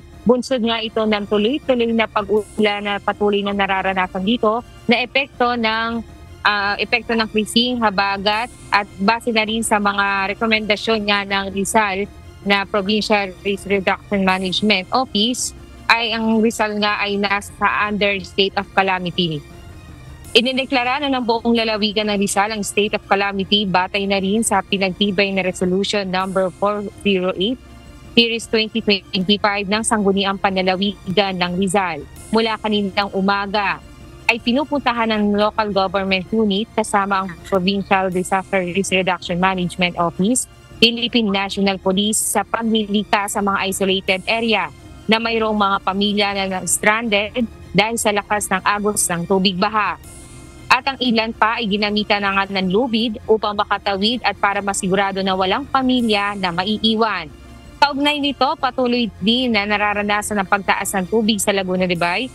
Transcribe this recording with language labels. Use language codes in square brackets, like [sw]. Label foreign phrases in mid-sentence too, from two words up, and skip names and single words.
[tl] Bunsod nga ito ng tuloy-tuloy na pag-ulan na patuloy na nararanasan dito na epekto ng freezing, habagat at base na rin sa mga rekomendasyon nga ng Rizal na Provincial Risk Reduction Management Office ay ang Rizal nga ay nasa [en] under state of calamity. [tl] Idineklara na ng buong lalawigan ng Rizal ang [en] state of calamity [tl] batay na rin sa pinagtibay na Resolution number 408 Series 2025 ng Sangguniang Panlalawigan ng Rizal. Mula kaninang umaga ay pinupuntahan ng [en] local government unit [tl] kasama ang Provincial Disaster Risk Reduction Management Office, Philippine National Police sa paglilika sa mga [en] isolated area [tl] na mayroong mga pamilya na stranded dahil sa lakas ng agos ng tubig baha. At ang ilan pa ay ginamitan ng lubid upang makatawid at para masigurado na walang pamilya na maiiwan. Kaugnay nito, patuloy din na nararanasan ang pagtaas ng tubig sa Laguna de Bay.